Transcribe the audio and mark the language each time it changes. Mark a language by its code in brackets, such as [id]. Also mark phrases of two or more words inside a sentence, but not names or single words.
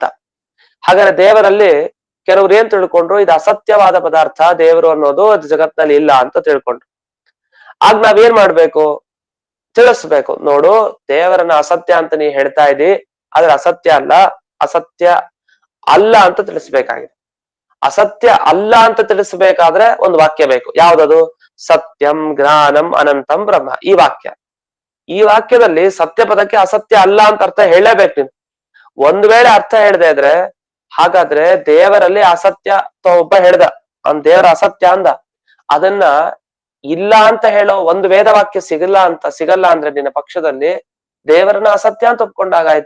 [kn] ಹಾಗಾದ್ರೆ ದೇವರಲ್ಲಿ ಕೆಲವ್ರು ಏನ್ ತಿಳ್ಕೊಂಡ್ರು, ಇದು ಅಸತ್ಯವಾದ ಪದಾರ್ಥ, ದೇವರು ಅನ್ನೋದು ಅದು ಜಗತ್ನಲ್ಲಿ ಇಲ್ಲ ಅಂತ ತಿಳ್ಕೊಂಡ್ರು. ಆಗ ನಾವೇನ್ ಮಾಡ್ಬೇಕು, ತಿಳಿಸ್ಬೇಕು, ನೋಡು ದೇವರನ್ನ ಅಸತ್ಯ ಅಂತ ನೀ ಹೇಳ್ತಾ ಇದ್ದಿ, ಆದ್ರೆ ಅಸತ್ಯ ಅಲ್ಲ, ಅಸತ್ಯ ಅಲ್ಲ ಅಂತ ತಿಳಿಸ್ಬೇಕಾಗಿದೆ. ಅಸತ್ಯ ಅಲ್ಲ ಅಂತ ತಿಳಿಸಬೇಕಾದ್ರೆ ಒಂದು ವಾಕ್ಯ ಬೇಕು. ಯಾವ್ದದು? [sa] ಸತ್ಯಂ ಜ್ಞಾನಂ ಅನಂತಂ ಬ್ರಹ್ಮ. [kn] ಈ ವಾಕ್ಯದಲ್ಲಿ ಸತ್ಯ ಪದಕ್ಕೆ ಅಸತ್ಯ ಅಲ್ಲ ಅಂತ ಅರ್ಥ ಹೇಳಲೇಬೇಕು ನೀನು. ಒಂದ್ ವೇಳೆ ಅರ್ಥ ಹೇಳದೆ ಇದ್ರೆ ಹಾಗಾದ್ರೆ ದೇವರಲ್ಲಿ ಅಸತ್ಯ ಒಬ್ಬ ಹೇಳ್ದ, ಅವ್ನ್ ದೇವರ ಅಸತ್ಯ ಅಂದ, ಅದನ್ನ ಇಲ್ಲ ಅಂತ ಹೇಳೋ ಒಂದು ವೇದ ವಾಕ್ಯ ಸಿಗಲ್ಲ ಅಂದ್ರೆ ನಿನ್ನ ಪಕ್ಷದಲ್ಲಿ ದೇವರನ್ನ ಅಸತ್ಯ ಅಂತ ಒಪ್ಕೊಂಡಾಗಾಯ್ತು.